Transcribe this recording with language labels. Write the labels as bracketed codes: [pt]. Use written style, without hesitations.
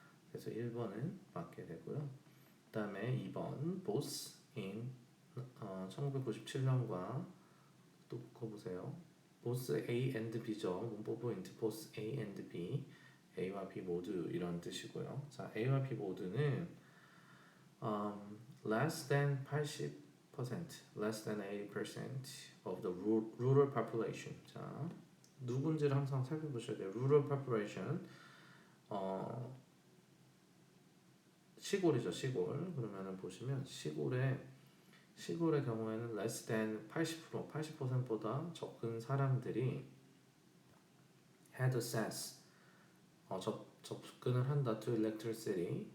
[ko] 그래서 1번은 맞게 되고요. 그 다음에 2번 [en] both in [ko] 1997년과 또 묶어보세요. [en] both A and B [ko] 죠. 문법 포인트 [en] both A and B, [ko] A와 B 모두 이런 뜻이고요. 자, A와 B 모두는 [en] less than 80%, less than 80% of the rural population. [ko] 자, 누군지를 항상 살펴보셔야 돼요. [en] rural population, [ko] 시골이죠, 시골. 그러면은 보시면 시골의 경우에는 [en] less than 80%, [ko] 80%보다 적은 사람들이 [en] had access, [ko] 접근을 한다 [en] to electricity.